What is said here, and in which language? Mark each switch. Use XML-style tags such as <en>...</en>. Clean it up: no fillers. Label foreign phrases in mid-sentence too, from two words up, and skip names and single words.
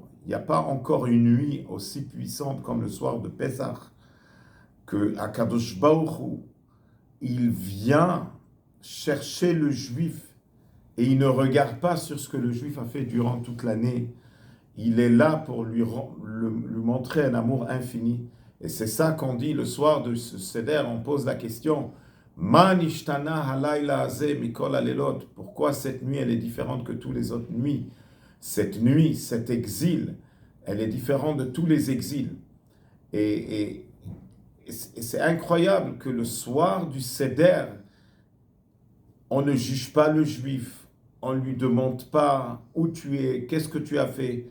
<fr>Il n'y a pas encore une nuit aussi puissante comme le soir de Pessah, que</fr> <he>הקדוש ברוך הוא,</he> <fr>il vient chercher le juif et il ne regarde pas sur ce que le juif a fait durant toute l'année. Il est là pour lui montrer un amour infini. Et c'est ça qu'on dit le soir de ce Seder, on pose la question</fr> <he>מה נשתנה הלילה הזה מכל הלילות.</he> <fr>Pourquoi cette nuit elle est différente que toutes les autres nuits? Cette nuit, cet exil, elle est différente de tous les exils. Et c'est incroyable que le soir du Seder, on ne juge pas le juif, on ne lui demande pas où tu es, qu'est-ce que tu as fait.</fr>